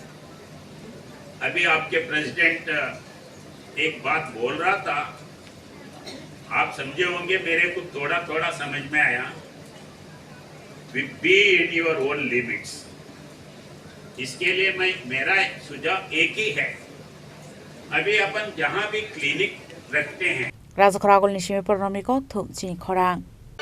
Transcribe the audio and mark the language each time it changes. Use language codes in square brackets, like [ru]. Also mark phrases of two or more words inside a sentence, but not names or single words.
[hi] अभी आपके प्रेसिडेंट एक बात बोल रहा था, आप समझे होंगे, मेरे को थोड़ा थोड़ा समझ में आया। [en] Be in your own limits. [hi] इसके लिए मेरा सुझाव एक ही है, अभी अपन जहाँ भी क्लिनिक रखते हैं [trp] Raja Khoragol ni simi pornomi kok thum chini khorang